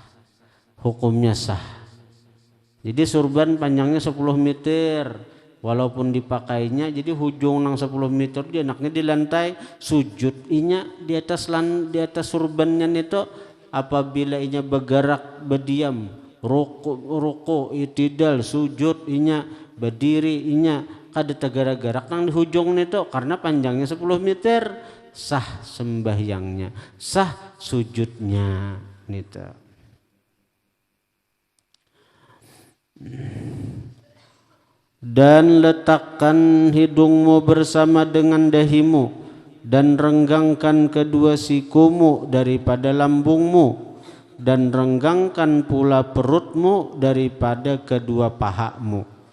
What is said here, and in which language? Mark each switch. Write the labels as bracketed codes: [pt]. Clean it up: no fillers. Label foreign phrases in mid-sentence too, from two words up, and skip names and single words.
[bjn] Jadi surban panjangnya 10 meter walaupun dipakainya jadi hujung nang 10 meter dia enaknya di lantai sujud inya di atas surbannya itu apabila inya bergerak berdiam ruku itidal sujud inya berdiri inya kada tegara-garak nang di hujung itu karena panjangnya 10 meter sah sembahyangnya sah sujudnya nito. [id] Dan letakkan hidungmu bersama dengan dahimu dan renggangkan kedua sikumu daripada lambungmu dan renggangkan pula perutmu daripada kedua pahamu.